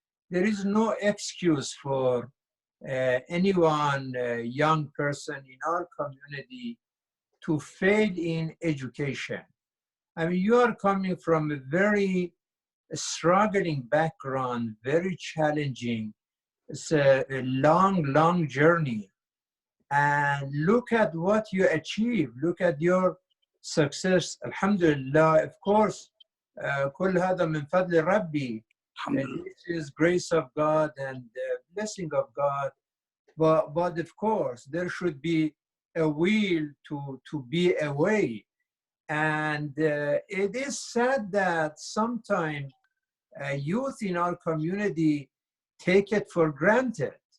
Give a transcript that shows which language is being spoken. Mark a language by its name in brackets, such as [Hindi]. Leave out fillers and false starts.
[English] There is no excuse for anyone, young person in our community, to fail in education. I mean, you are coming from a very struggling background, very challenging. It's a long journey. And look at what you achieved. Look at your success. [Arabic] Alhamdulillah, [English] of course, [Arabic] كل هذا من فضل ربي. [English] This is grace of God and blessing of God. But of course, there should be a will to be a way. And it is sad that sometimes youth in our community take it for granted.